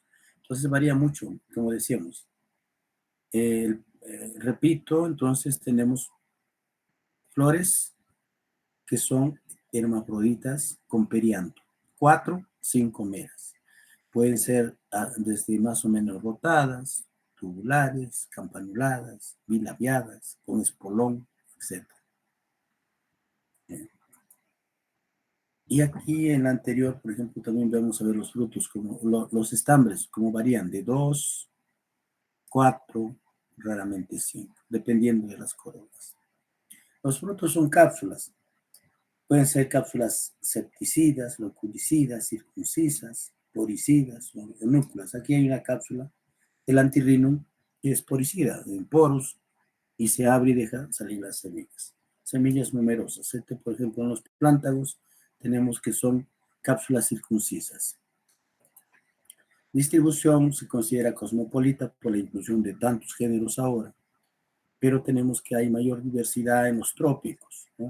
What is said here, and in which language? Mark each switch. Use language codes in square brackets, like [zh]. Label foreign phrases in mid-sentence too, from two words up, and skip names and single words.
[es] Entonces varía mucho, como decíamos. Repito, entonces tenemos flores que son hermafroditas con perianto. 4, 5 meras. Pueden ser desde más o menos rotadas, tubulares, campanuladas, bilabiadas, con espolón, etc. Y aquí en la anterior, por ejemplo, también vamos a ver los frutos, como los estambres, como varían de 2, 4, raramente 5, dependiendo de las corolas. Los frutos son cápsulas. Pueden ser cápsulas septicidas, loculicidas, circuncisas, poricidas o núculas. Aquí hay una cápsula, el antirrinum, que es poricida, en poros, y se abre y deja salir las semillas. Semillas numerosas. Por ejemplo, en los plántanos tenemos que son cápsulas circuncisas. Distribución se considera cosmopolita por la inclusión de tantos géneros ahora, pero tenemos que hay mayor diversidad en los trópicos, ¿no?